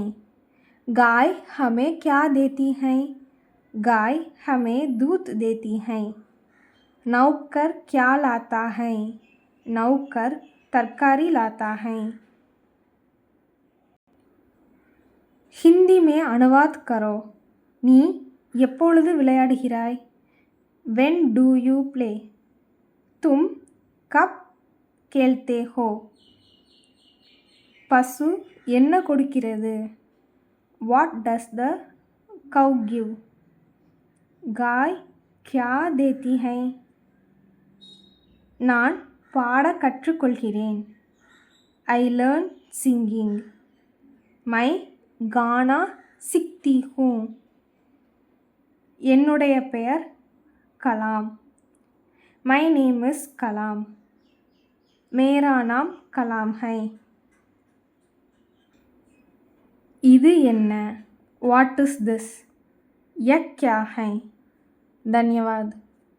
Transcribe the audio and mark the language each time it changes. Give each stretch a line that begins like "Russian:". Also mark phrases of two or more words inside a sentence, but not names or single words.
Hindi: गाय हमें क्या देती है? गाय हमें दूध देती है. नौकर क्या लाता है? नौकर तरकारी लाता है. हिंदी में अनुवाद करो.
Tamil: நீ எப்பொழுது விளையாடுகிறாய்?
English: When do you play?
Hindi: तुम कब खेलते हो?
Tamil: பசு என்ன கொடுக்கிறது?
English: What does the cow give?
Hindi: गाय क्या देती है?
Tamil: நான் பாட கற்றுக்கொள்கிறேன்.
English: I learn singing.
Hindi: मैं गाना सीखती हूँ.
Tamil: என்னுடைய பெயர் கலாம்.
English: My name is कलाम.
Hindi: मेरा नाम कलाम है.
Tamil: இது என்ன?
English: What is this?
Hindi: यह क्या है? धन्यवाद.